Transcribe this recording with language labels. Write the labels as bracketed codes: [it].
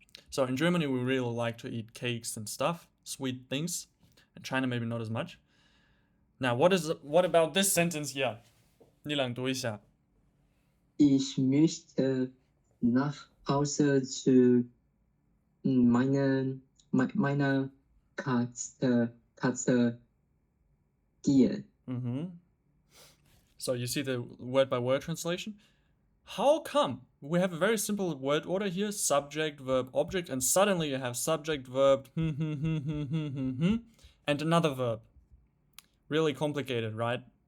[en] So in Germany, we really like to eat cakes and stuff, sweet things. In China, maybe not as much. Now, what about this sentence here? [zh] 你朗读一下. [de] Ich möchte nach Hause zu meiner Katze gehen. [en] So you see the word by word translation? How come? We have a very simple word order here, subject, verb, object, and suddenly you have subject, verb, and another verb. Really complicated, right?